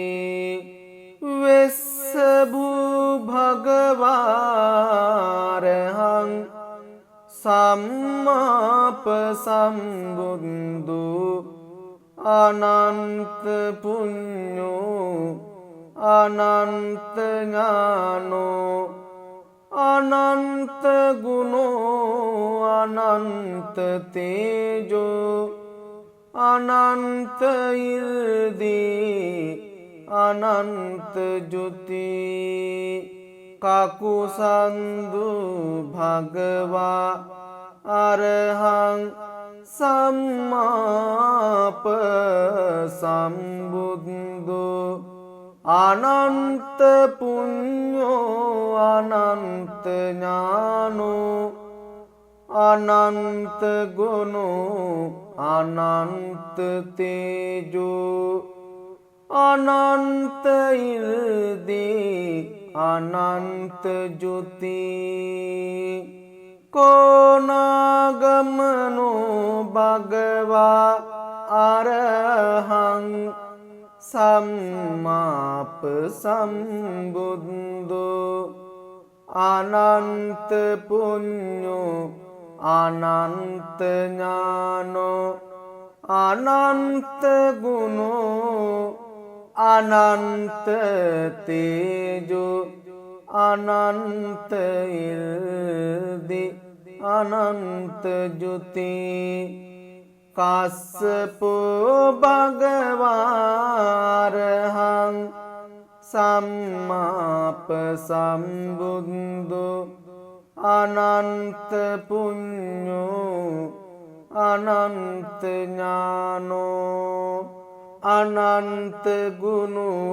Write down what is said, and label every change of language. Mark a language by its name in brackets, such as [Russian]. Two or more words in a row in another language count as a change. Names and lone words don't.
[Pali] विश्वभू भगवारहं सम्माप सम्बुद्धो अनंत पुण्यो अनंत ज्ञानो अनंत गुणो अनंत तेजो अनंत इर्दि अनंत ज्योति काकुसंदु भगवा अरहं सम्माप सम्बुद्धो अनंत पुण्यो अनंत ज्ञानो अनंत गुणो अनंत तेजो अनंत इर्दि अनंत ज्योति कोनागमनो भगवा अरहं सम्माप सम्बुद्धो अनंत पुण्यो अनंत ज्ञानो अनंत गुणो अनंत तेजो अनंत इर्दि अनंत ज्योति काश्यपो भगवारहं सम्माप सम्बुद्धो अनंत पुण्यो अनंत ज्ञानो अनंत गुणो